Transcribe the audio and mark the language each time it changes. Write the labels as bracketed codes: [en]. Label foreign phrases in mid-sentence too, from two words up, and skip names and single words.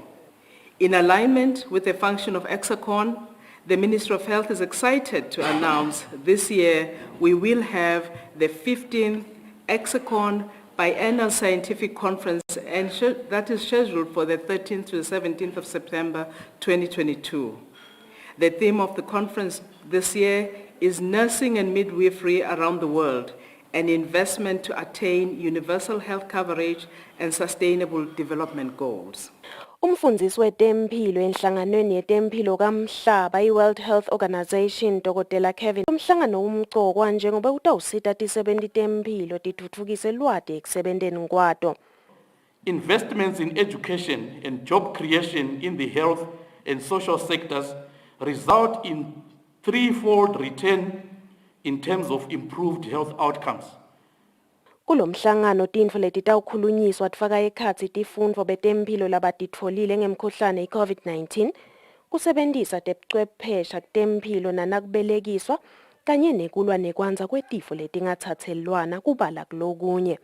[en] In alignment with the function of Hexacon, the Ministry of Health is excited to announce this year we will have the 15th Hexacon Biennial Scientific Conference, and that is scheduled for the 13th to the 17th of September 2022. The theme of the conference this year is Nursing and Midwifery Around the World, an investment to attain universal health coverage and sustainable development goals. [ss] Umfundisi wetemphilo enhlanganweni yetemphilo kaMhlaba i-World Health Organization Dr. Kevin umhlangano umcokwa njengoba utawusita ti-70 temphilo tithuthukise lwati ekusebenteni kwato. [en] Investments in education and job creation in the health and social sectors result in threefold return in terms of improved health outcomes. [ss] Kulomhlangano tintfo letitawukhulunyiswa tifaka ekhatsi tifundvo betemphilo labatitfolile ngemkhuhlane i-COVID-19, kusebentisa tebuchwephesha kutemphilo nanakubelekiswa kanye nekulwa nekwanza kwetifo letingatsatselwana kubala kulokunye.